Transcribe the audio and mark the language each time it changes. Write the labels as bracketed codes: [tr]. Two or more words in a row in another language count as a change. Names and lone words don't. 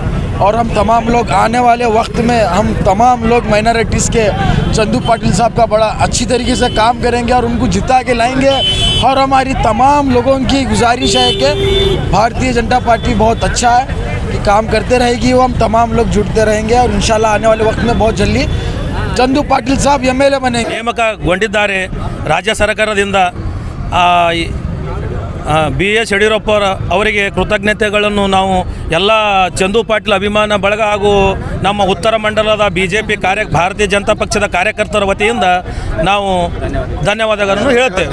[hi] और हम तमाम लोग आने वाले वक्त में हम तमाम लोग माइनॉरिटीज़ के चंदू पाटिल साहब का बड़ा अच्छी तरीके से काम करेंगे और उनको जिता के लाएंगे। और हमारी तमाम लोगों की गुजारिश है कि भारतीय जनता पार्टी बहुत अच्छा है कि काम करते रहेगी। वो हम तमाम लोग जुड़ते रहेंगे और [ar] إن شاء الله [hi] आने वाले वक्त में बहुत जल्दी चंदू पाटिल साहब MLA बनेंगे। [kn] ನೇಮಕಗೊಂಡಿದ್ದಾರೆ ರಾಜ್ಯ ಸರ್ಕಾರದಿಂದ BS ಯಡಿಯೂರಪ್ಪ ಅವರಿಗೆ ಕೃತಜ್ಞತೆಗಳನ್ನು ನಾವು ಎಲ್ಲ ಚಂದು ಪಾಟೀಲ್ ಅಭಿಮಾನ ಬಳಗ ಹಾಗೂ ನಮ್ಮ ಉತ್ತರ ಮಂಡಲದ BJP ಭಾರತೀಯ ಜನತಾ ಪಕ್ಷದ ಕಾರ್ಯಕರ್ತರ ವತಿಯಿಂದ ನಾವು ಧನ್ಯವಾದಗಳನ್ನು ಹೇಳುತ್ತೇವೆ।